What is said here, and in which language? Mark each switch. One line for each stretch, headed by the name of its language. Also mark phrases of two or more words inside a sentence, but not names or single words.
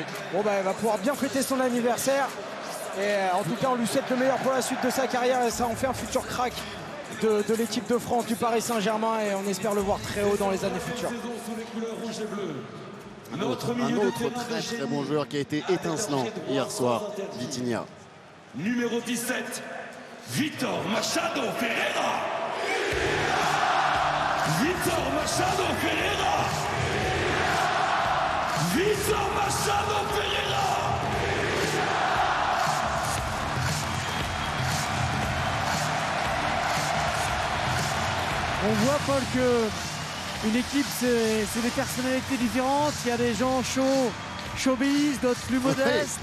French: Bon, il va pouvoir bien fêter son anniversaire. Et en tout cas, on lui souhaite le meilleur pour la suite de sa carrière et ça en fait un futur crack de l'équipe de France du Paris Saint-Germain et on espère le voir très haut dans les années futures. Un autre très bon joueur qui a été étincelant hier soir, Vitinha. Numéro 17, Vitor Machado Ferreira. Vitor Machado Ferreira. Vitor Machado Ferreira. On voit, Paul, que une équipe, c'est des personnalités différentes. Il y a des gens showbiz, d'autres plus modestes.